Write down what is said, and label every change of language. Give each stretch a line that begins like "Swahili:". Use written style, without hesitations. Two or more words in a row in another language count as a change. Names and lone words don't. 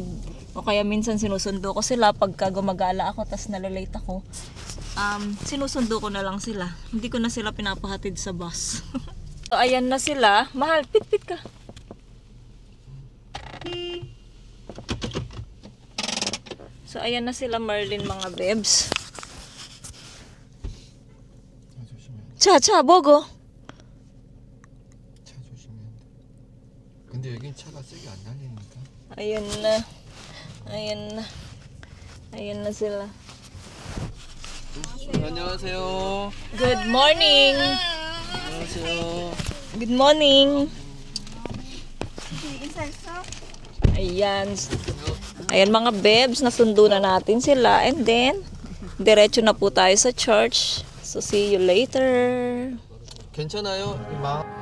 Filipino: O kaya minsan sinusundo ko sila pagka gumagala ako, tapos nalilate ako. Sinusundo ko na lang sila. Hindi ko na sila pinapahatid sa bus. So ayan na sila. Mahal, pit ka. So ayan na sila Merlin mga bebs.
Korean: 차 보고. 차 조심해야 돼. 근데 여긴 차가 세게 안 달리니까.
Filipino: Ayan na sila.
Korean: 안녕하세요.
English: Good morning.
Korean: 안녕하세요.
English: Good morning.
Filipino: Ayan mga bebs, nasundo na natin sila
English: and then
Filipino: diretso na po tayo sa church.
English: So see you later.
Korean: 괜찮아요, 이마.